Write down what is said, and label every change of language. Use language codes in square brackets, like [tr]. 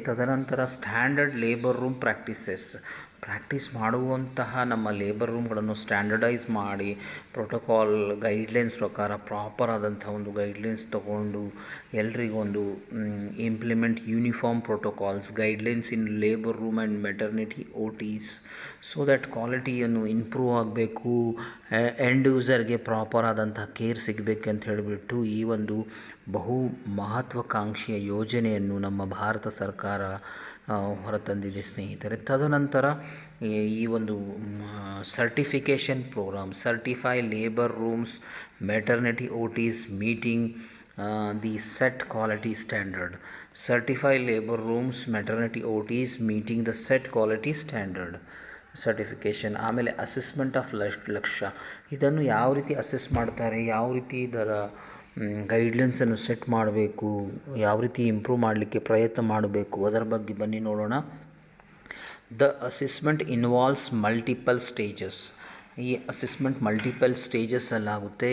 [kn] ತದನಂತರ standard labour room practice ಮಾಡುವಂತಹ ನಮ್ಮ ಲೇಬರ್ ರೂಮ್ಗಳನ್ನು ಸ್ಟ್ಯಾಂಡರ್ಡೈಸ್ ಮಾಡಿ ಪ್ರೋಟೋಕಾಲ್ ಗೈಡ್ಲೈನ್ಸ್ ಪ್ರಕಾರ ಪ್ರಾಪರ್ ಆದಂಥ ಒಂದು ಗೈಡ್ಲೈನ್ಸ್ ತಗೊಂಡು ಎಲ್ರಿಗೊಂದು [en] implement uniform protocols guidelines in labour room and maternity OTs so that [kn] ಕ್ವಾಲಿಟಿಯನ್ನು improve ಆಗಬೇಕು, ಎಂಡ್ ಯೂಸರ್ಗೆ ಪ್ರಾಪರ್ ಆದಂಥ ಕೇರ್ ಸಿಗಬೇಕಂತ ಹೇಳಿಬಿಟ್ಟು ಈ ಒಂದು ಬಹು ಮಹತ್ವಾಕಾಂಕ್ಷೆಯ ಯೋಜನೆಯನ್ನು ನಮ್ಮ ಭಾರತ ಸರ್ಕಾರ ಹೊರತಂದಿದೆ ಸ್ನೇಹಿತರೆ. ತದನಂತರ ಈ ಒಂದು [en] certification program, certify labor rooms, maternity OTs meeting the set quality standard. Certify labor rooms, maternity OTs meeting the set quality standard. Certification. [kn] ಆಮೇಲೆ ಅಸೆಸ್ಮೆಂಟ್ ಆಫ್ ಲಕ್ಷ್ಯ, ಇದನ್ನು ಯಾವ ರೀತಿ ಅಸೆಸ್ ಮಾಡ್ತಾರೆ, ಯಾವ ರೀತಿ ಇದರ ಗೈಡ್ಲೈನ್ಸನ್ನು ಸೆಟ್ ಮಾಡಬೇಕು, ಯಾವ ರೀತಿ ಇಂಪ್ರೂವ್ ಮಾಡಲಿಕ್ಕೆ ಪ್ರಯತ್ನ ಮಾಡಬೇಕು, ಅದರ ಬಗ್ಗೆ ಬನ್ನಿ ನೋಡೋಣ. [en] The assessment involves multiple stages. [kn] ಈ ಅಸೆಸ್ಮೆಂಟ್ ಮಲ್ಟಿಪಲ್ ಸ್ಟೇಜಸ್ಸಲ್ಲಾಗುತ್ತೆ.